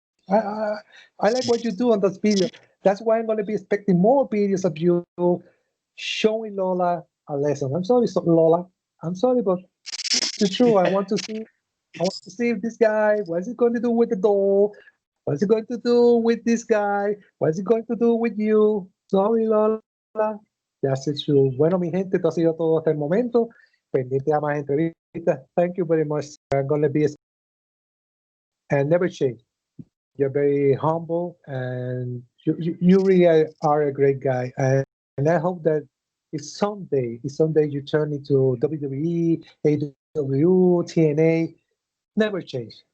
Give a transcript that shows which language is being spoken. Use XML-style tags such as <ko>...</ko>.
<en>I like what you do on those videos. That's why I'm going to be expecting more videos of you showing Lola a lesson. I'm sorry, Lola. I'm sorry, but it's true. I want to see. I want to see if this guy. What is he going to do with the doll? What is he going to do with this guy? What is he going to do with you? Sorry, Lola. That's it. True.</en> <es>Bueno, mi gente, esto ha sido todo hasta el momento. Pendiente a más entrevistas.</es> <en>Thank you very much. I'm going to be and never change. You're very humble and you really are a great guy. And I hope that if someday you turn into WWE, AEW, TNA, never change.</en>